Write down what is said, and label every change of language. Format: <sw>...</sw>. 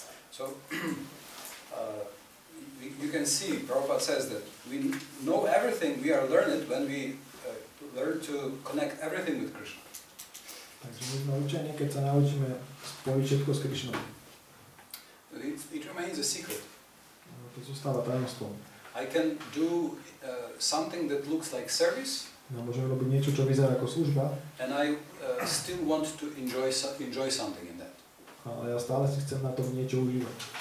<en>So, you can see, Prabhupada says that we know everything, we are learned when we learn to connect everything with Krishna.</en> <sk>Takže my sme učení, keď sa naučíme spojiť všetko s Krišnou.</sk> <en>It remains a secret.</en> <sk>To zostáva tajomstvom.</sk> <en>I can do something that looks like service.</en> <sk>No, môžeme robiť niečo, čo vyzerá ako služba.</sk> <en>And I still want to enjoy something in that.</en> <sk>Ale ja stále si chcem na tom niečo užívať.</sk>